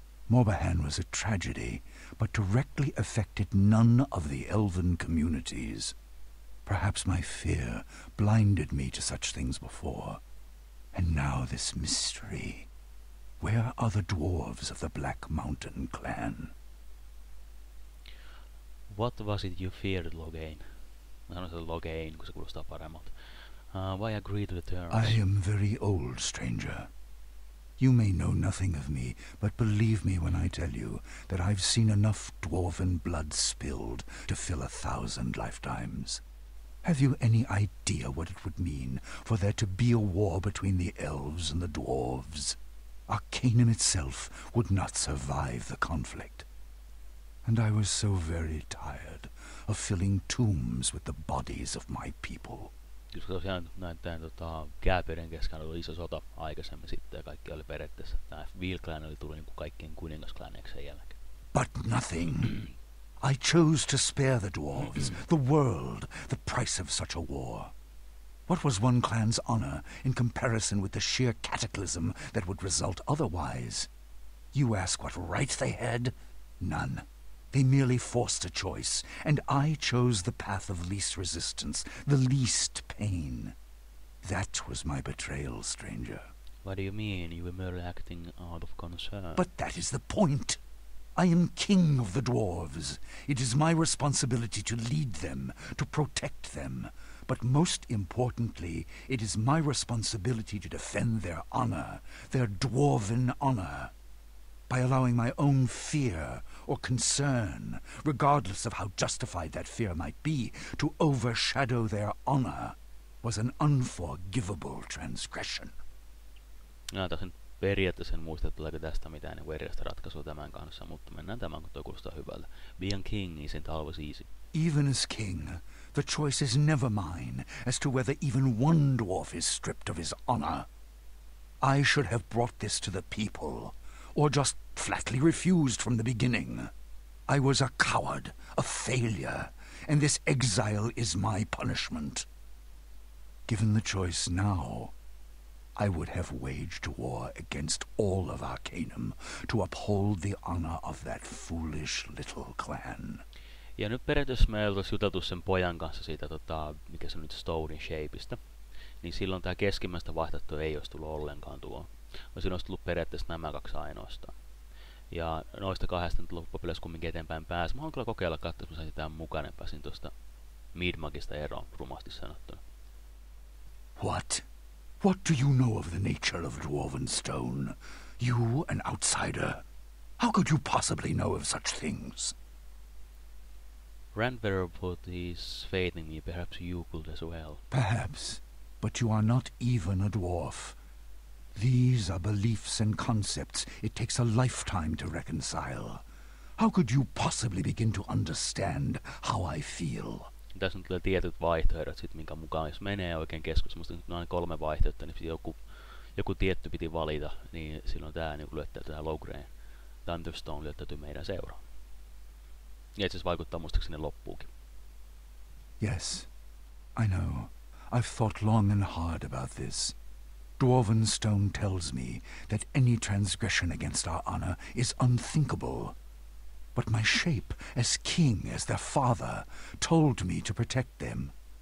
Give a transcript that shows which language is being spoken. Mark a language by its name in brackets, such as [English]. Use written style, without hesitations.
[English] Morbahan was a tragedy, but directly affected none of the elven communities. Perhaps my fear blinded me to such things before. And now this mystery. Where are the dwarves of the Black Mountain clan? What was it you feared, Logain? [Finnish] Mä sanon sitä Logain, kun se kuulostaa paremmalta. [English] Why agree to the terms? I am very old, stranger. You may know nothing of me, but believe me when I tell you that I've seen enough dwarven blood spilled to fill 1,000 lifetimes. Have you any idea what it would mean for there to be a war between the elves and the dwarves? Arcanum itself would not survive the conflict. And I was so very tired of filling tombs with the bodies of my people. [Finnish] Koska tosiaan näiden Gääperien kesken oli iso sota aikaisemmin sitten ja kaikki oli periaatteessa. Tämä Vil-klan oli tullut niin kuin kaikkien kuningasklaneiksi sen jälkeen. [English] But nothing. I chose to spare the dwarves, the world, the price of such a war. What was one clan's honor in comparison with the sheer cataclysm that would result otherwise? You ask what right they had? None. They merely forced a choice, and I chose the path of least resistance, the least pain. That was my betrayal, stranger. What do you mean? You were merely acting out of concern. But that is the point. I am king of the dwarves. It is my responsibility to lead them, to protect them. But most importantly, it is my responsibility to defend their honor, their dwarven honor. By allowing my own fear or concern, regardless of how justified that fear might be, to overshadow their honor was an unforgivable transgression. [Finnish] Taisin periaatteessa en muista, että tuleeko tästä mitään niin erilaista ratkaisua tämän kanssa, mutta mennään tämän, kun tuo kuulostaa hyvältä. [English] Being king isn't always easy. Even as king, the choice is never mine as to whether even one dwarf is stripped of his honor. I should have brought this to the people, or just flatly refused from the beginning. I was a coward, a failure, and this exile is my punishment. Given the choice now, I would have waged war against all of Arcanum to uphold the honor of that foolish little clan. [Finnish] Ja nyt periaatteessa me oltaisiin juteltu sen pojan kanssa siitä, mikä se on nyt Stonein Shapeista. Niin silloin tämä keskimmäistä vaihtoehtoa ei olisi tullut ollenkaan tuo. Siinä olisi tullut periaatteessa nämä kaksi ainoastaan. Ja noista kahdesta nyt loppupeleissä kumminkin eteenpäin pääsi. Mä haluan kyllä kokeilla katsoa, että mä saisin tämän mukaan ja pääsin tuosta Midmagista eroon, rumasti sanottuna. [English] What? What do you know of the nature of dwarven stone? You, an outsider. How could you possibly know of such things? Randbearer put his faith in me, perhaps you could as well. Perhaps, but you are not even a dwarf. These are beliefs and concepts it takes a lifetime to reconcile. How could you possibly begin to understand how I feel? [Finnish] Tässä on tulee tietyt vaihtoehdot, sit, minkä mukaan jos menee oikein keskustelusta, nyt on 3 vaihtoehtoa, niin joku tietty piti valita, niin silloin tämä niin lyöttäytyy tähän Lowgrain Thunderstone lyöttäytyy meidän seuraan. Ja itse asiassa vaikuttaa muistaakseni loppuukin. [English] Yes, I know. I've thought long and hard about this. Dwarven stone tells me that any transgression against our honor is unthinkable. But my shape, as king, as their father, told me to protect them.